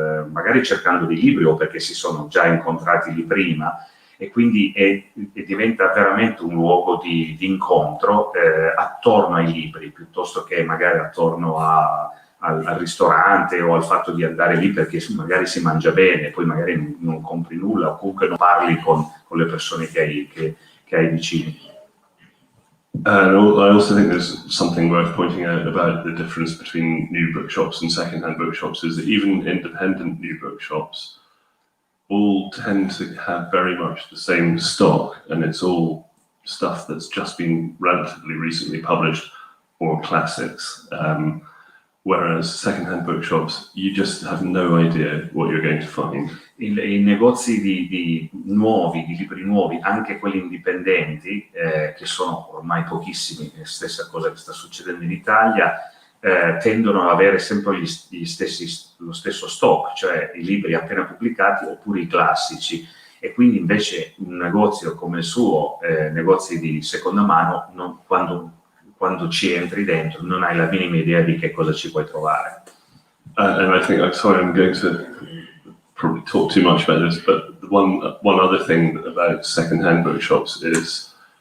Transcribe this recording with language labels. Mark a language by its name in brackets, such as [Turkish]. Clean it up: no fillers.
[Italian] magari cercando dei libri o perché si sono già incontrati lì prima, e quindi diventa veramente un luogo di incontro attorno ai libri, piuttosto che magari attorno al ristorante o al fatto di andare lì perché magari si mangia bene, poi magari non compri nulla o comunque non parli con le persone che hai vicini. [English] I also think there's something worth pointing out about the difference between new bookshops and second-hand bookshops is that even independent new bookshops all tend to have very much the same stock, and it's all stuff that's just been relatively recently published or classics. Whereas second-hand bookshops, you just have no idea what you're going to find. [Italian] I negozi di libri nuovi, anche quelli indipendenti, che sono ormai pochissimi, stessa cosa che sta succedendo in Italia, tendono ad avere sempre lo stesso stock, cioè i libri appena pubblicati oppure i classici. E quindi invece un negozio come il suo, negozi di seconda mano, quando ci entri dentro non hai la minima idea di che cosa ci puoi trovare. [English] And I think, I'm sorry, I'm going to probably talk too much about this, but one other thing about second-hand bookshops is